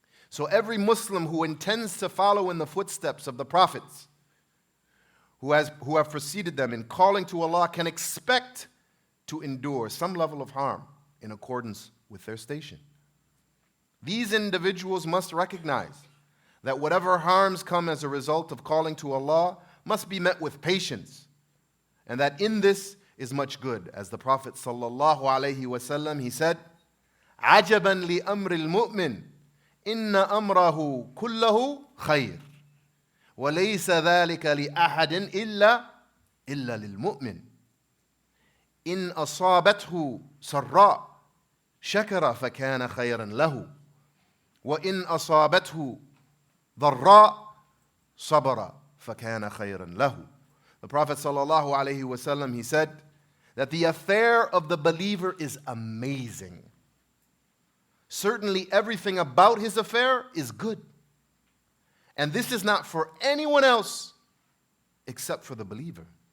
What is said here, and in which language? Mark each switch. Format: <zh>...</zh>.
<en>So every Muslim who intends to follow in the footsteps of the prophets who have preceded them in calling to Allah can expect to endure some level of harm in accordance with their station. These individuals must recognize that whatever harms come as a result of calling to Allah must be met with patience, and that in this is much good. As the Prophet sallallahu alaihi wasallam, he said,</en> <ar>عَجَبًا لِأَمْرِ الْمُؤْمِنِ إِنَّ أَمْرَهُ كُلَّهُ خَيْرٌ وَلَيْسَ ذَلِكَ لِأَحَدٍ إِلَّا لِلْمُؤْمِنِ إِنْ أَصَابَتْهُ سَرَّاءٌ شَكَرَ فَكَانَ خَيْرًا لَهُ وَإِنْ أَصَابَتْهُ ضَرَّاءٌ صَبَرَ فَكَانَ خَيْرًا لَهُ.</ar> <en>The Prophet sallallahu alaihi wasallam, he said that the affair of the believer is amazing. Certainly everything about his affair is good. And this is not for anyone else except for the believer.</en>